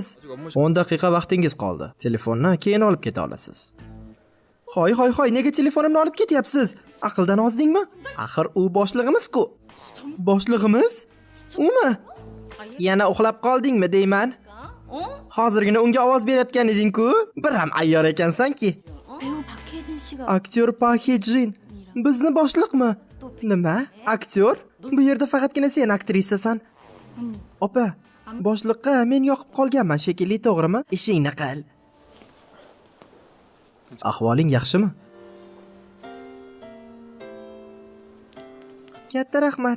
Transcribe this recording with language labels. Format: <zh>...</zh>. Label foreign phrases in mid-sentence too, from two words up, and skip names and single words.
<uz>10 daqiqa vaqtingiz qoldi. Telefonni keyin olib keta olasiz. Hoy, nega telefonimni olib ketyapsiz? Aqldan ozdingmi? Axir u boshlig'imiz-ku. Boshlig'imiz? Umi? Yana uxlab qoldingmi deyman? Hozirgina unga ovoz berayotgan eding-ku. Bir ham ayyor ekansan-ki.</uz> <ko>배우 박혜진 씨가</ko> <uz>Aktyor Park Hye-jin. Bizni boshliqmi? Nima? Aktyor? Bu yerda faqatgina sen aktrisasan. Opa, boshliqqa men yoqib qolganman shekilli, to'g'rimi? Ishingni qil. Ahvoling yaxshimi? Katta rahmat.</uz>